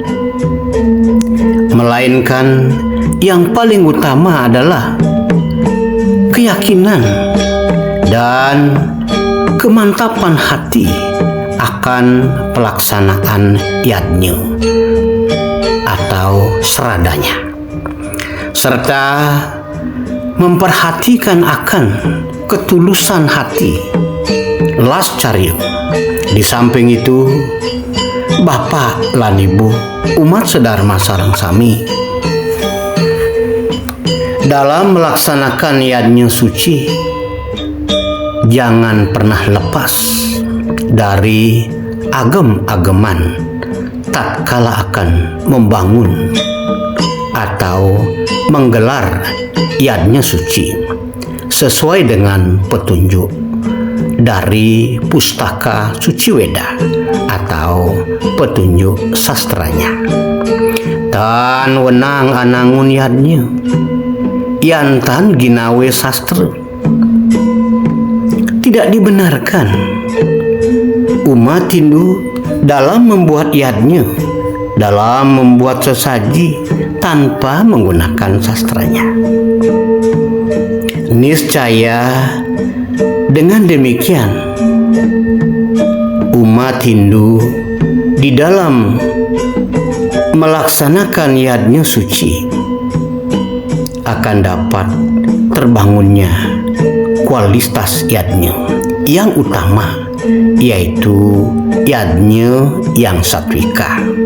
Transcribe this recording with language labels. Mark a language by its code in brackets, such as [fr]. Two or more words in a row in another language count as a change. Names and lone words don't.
[id] melainkan yang paling utama adalah keyakinan dan kemantapan hati akan pelaksanaan yadnya atau seradanya, serta memperhatikan akan ketulusan hati las caryo. Di samping itu, [ban] Bapak lan Ibu umat sedharma sareng sami [id] dalam melaksanakan yadnya suci, jangan pernah lepas dari agem-ageman tatkala akan membangun atau menggelar yadnya suci sesuai dengan petunjuk dari pustaka suci Weda atau petunjuk sastranya. [kaw] Tan wenang anangun yadnya yantan ginawe sastra. [id] Tidak dibenarkan umat Hindu dalam membuat yadnya, dalam membuat sesaji tanpa menggunakan sastranya. Niscaya dengan demikian umat Hindu di dalam melaksanakan yadnya suci akan dapat terbangunnya kualitas yadnya yang utama, yaitu yadnya yang satwika,